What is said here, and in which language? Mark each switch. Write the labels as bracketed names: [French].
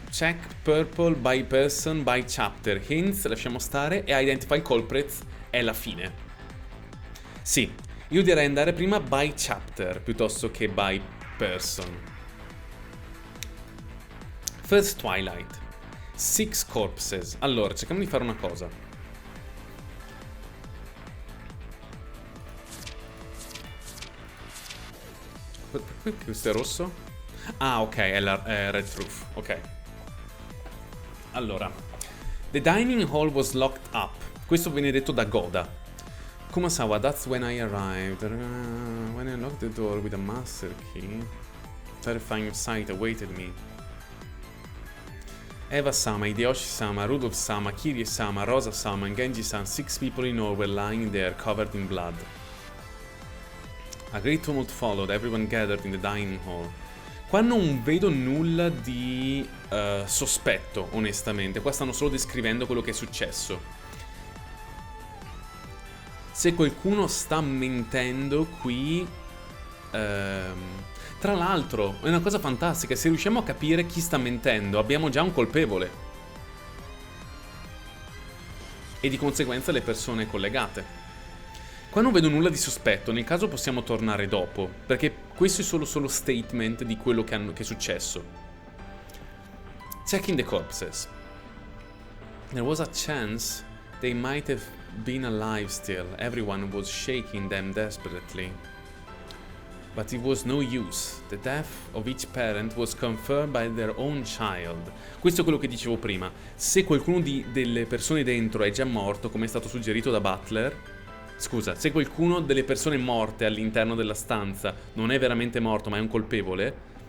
[English] Check purple by person by chapter. [Italian] Hints, lasciamo stare. E identify culprits è la fine. Sì, io direi andare prima by chapter piuttosto che by person. [English] First Twilight. 6 corpses. [Italian] Allora, cerchiamo di fare una cosa. Perché questo è rosso? Ah, ok, è la red truth. Ok. Allora. [English] The dining hall was locked up. [Italian] Questo viene detto da Goda. [English] Kumasawa, that's when I arrived. When I locked the door with a master key, terrifying sight awaited me. Eva-sama, Hideyoshi-sama, Rudolph-sama, Kirie-sama, Rosa-sama and Genji-san, 6 people in all were lying there, covered in blood. A great tumult followed, everyone gathered in the dining hall. [Italian] Qua non vedo nulla di sospetto, onestamente. Qua stanno solo descrivendo quello che è successo. Se qualcuno sta mentendo qui... Tra l'altro, è una cosa fantastica, se riusciamo a capire chi sta mentendo, abbiamo già un colpevole. E di conseguenza le persone collegate. Qua non vedo nulla di sospetto, nel caso possiamo tornare dopo, perché questo è solo statement di quello che è successo. [English] Checking the corpses. There was a chance they might have been alive still. Everyone was shaking them desperately. But it was no use. The death of each parent was confirmed by their own child. [Italian] Questo è quello che dicevo prima. Se qualcuno delle persone dentro è già morto, come è stato suggerito da Butler... Scusa, se qualcuno delle persone morte all'interno della stanza non è veramente morto, ma è un colpevole...